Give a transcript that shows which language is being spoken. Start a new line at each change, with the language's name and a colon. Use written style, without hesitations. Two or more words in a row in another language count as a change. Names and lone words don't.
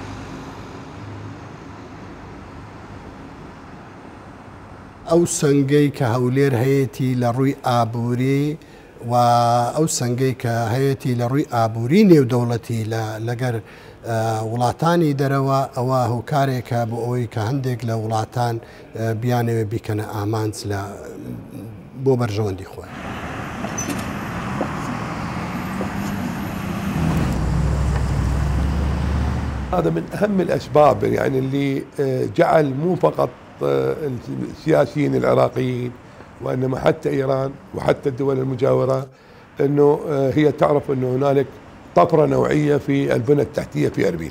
Central Kurdish: ئەو سەنگەی کە هەولێر هەیەی لە ڕووی ئابووری و ئەو سەنگەی کە هەیەی لە ڕووی ئابووری نێودەوڵەتی لەگەر وڵاتانی دەرەوە ئەوە هۆکارێکە بۆ ئەوەی کە هەندێک لە وڵاتان بیانەوێ بیکەنە ئامانج بۆ بەرژەوەندی خۆی.
Arabic: هذا من أهم الأسباب يعني اللي جعل مو فقط السياسيين العراقيين وإنما حتى إيران وحتى الدول المجاورة أنه هي تعرف أنه هنالك طفرة نوعية في البنى التحتية في أربيل.